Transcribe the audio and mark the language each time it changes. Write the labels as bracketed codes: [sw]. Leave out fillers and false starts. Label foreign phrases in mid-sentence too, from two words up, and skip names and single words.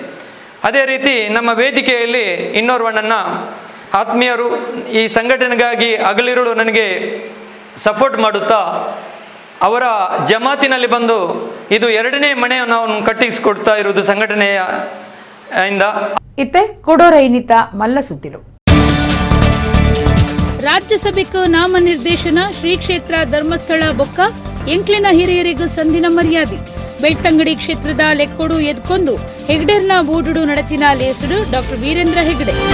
[kn] ಅದೇ ರೀತಿ ನಮ್ಮ ವೇದಿಕೆಯಲ್ಲಿ ಇನ್ನೋರ್ವಣ್ಣನ ಆತ್ಮೀಯರು ಈ ಸಂಘಟನೆಗಾಗಿ ಹಗಲಿರುಳು ನನಗೆ ಸಪೋರ್ಟ್ ಮಾಡುತ್ತಾ ಅವರ ಜಮಾತಿನಲ್ಲಿ ಬಂದು ಇದು 2ನೇ ಮನೆಯನ್ನು ನಾವು ಕಟ್ಟಿಸಿಕೊಡ್ತಾ ಇರುವುದು ಸಂಘಟನೆಯ ಇಂದ. [tcy] ಇತ್ತೆ ಕೊಡೋರೈನಿತ ಮಲ್ಲ ಸುದ್ದಿರು. ರಾಜ್ಯಸಭೆಗೂ ನಾಮನಿರ್ದೇಶನ ಶ್ರೀ ಕ್ಷೇತ್ರ ಧರ್ಮಸ್ಥಳ ಬೊಕ್ಕ ಎಂಕ್ಲಿನ ಹಿರಿಯರಿಗೂ ಸಂದಿನ ಮರ್ಯಾದೆ. ಬೆಳ್ತಂಗಡಿ ಕ್ಷೇತ್ರದ ಲೆಕ್ಕೋಡು ಎದ್ಕೊಂಡು ಹೆಗ್ಡೆರ್ನ ಬೂಡುಡು ನಡತಿನ ಲೇಸಡು ಡಾಕ್ಟರ್ ವೀರೇಂದ್ರ ಹೆಗ್ಡೆ.